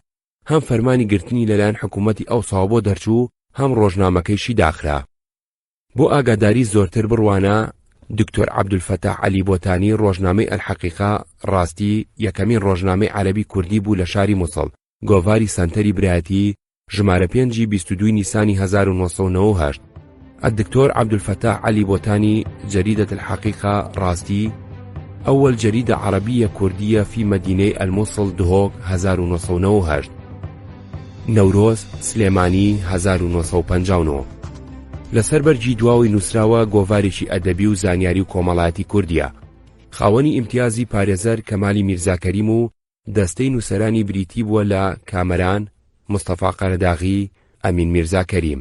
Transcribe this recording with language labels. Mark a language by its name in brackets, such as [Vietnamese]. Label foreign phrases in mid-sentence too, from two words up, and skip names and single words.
[Central Kurdish] هەم فەرمانی گرتنی لەلایەن حکوومەتی ئەوساو بۆ دەرچوو، هەم ڕۆژنامەکەیشی داخرا. بۆ ئاگاداری زۆرتر بڕوانە، دکتۆر عەبدولفەتاح عەلی بۆتانی ڕۆژنامەی ئەلحەقیقا ڕاستی یەکەمین ڕۆژنامەی عەرەبی کوردی بوو لە شاری مووسڵ. گۆڤاری سەنتەری برایەتی ژمارە 5 22 نیسانی 1998. [Arabic] الدكتور عبد الفتاح علي بوتاني جريدة الحقيقة راستي أول جريدة عربية كردية في مدينة الموصل دهوك 1998. نوروز سليماني 1959. [Central Kurdish] لەسەر بەرجی دواوی نووسراوە گۆڤارێکی ئەدەبی و زانیاری و کۆمەڵایەتی کوردیە. خاوەنی ئیمتیازی پارێزەر کەمالی میرزاکەریم و دەستەی نووسەرانی بریتی بووە لە کامەران، مستەفا قەرەداغی، ئەمین میرزاکەریم.